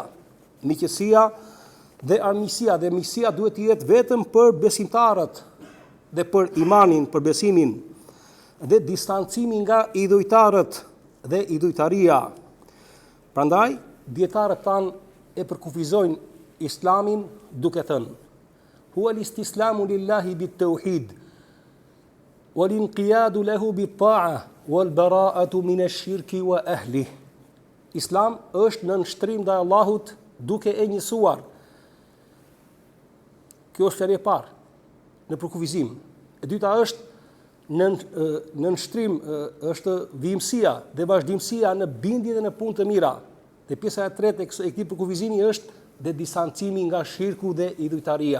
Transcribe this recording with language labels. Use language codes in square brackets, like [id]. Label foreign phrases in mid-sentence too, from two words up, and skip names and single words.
[sq] Miqësia dhe armiqësia, dhe miqësia duhet të jetë vetëm për besimtarët dhe për imanin, për besimin, dhe distancimi nga idhujtarët dhe idhujtaria. Prandaj, dietarët tanë e përkufizojnë islamin duke thënë: [ar] "هو الاستسلام لله بالتوحيد والانقياد له بالطاعة والبراءة من الشرك وأهله." [sq] Islam është në nështrim ndaj Allahut duke e njësuar. Kjo është fjalë e parë në përkufizim. E dyta është në nështrim është vijimësia dhe vazhdimësia në bindje dhe në punë të mira. Dhe pjesa e tretë e këtij përkufizimi është dhe distancimi nga shirku dhe idhujtaria.